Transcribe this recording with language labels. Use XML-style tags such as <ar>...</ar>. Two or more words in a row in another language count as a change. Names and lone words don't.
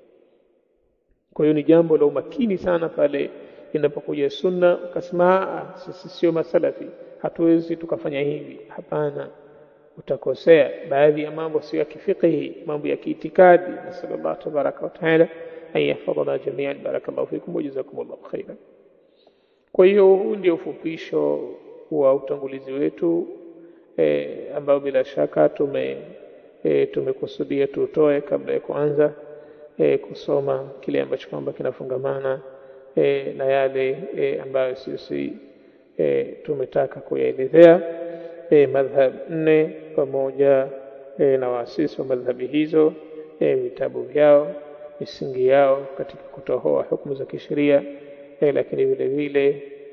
<sw>Kwa hiyo ni jambo la umakini sana pale inapokuja sunna ukasema sisi sio masalafi, hatuwezi tukafanya hivi. Hapana, utakosea. Baadhi ya mambo sio ya kifiqhi, mambo ya kiitikadi.</sw> <ar>نسأل الله تبارك وتعالى أن يحفظنا جميعا. بارك الله فيكم وجزاكم الله خيرا.</ar> <sw>Kwa hiyo huu ndio ufupisho wa utangulizi wetu ambao bila shaka tumekusudia tutoe kabla ya kuanza kusoma kile ambacho kwamba kinafungamana na yale ambayo sisi tumetaka kuyaelezea, madhhab 4 pamoja na waasisi wa madhhabi hizo, vitabu vyao, misingi yao katika kutoa hukumu za kisheria, lakini vile vile</sw>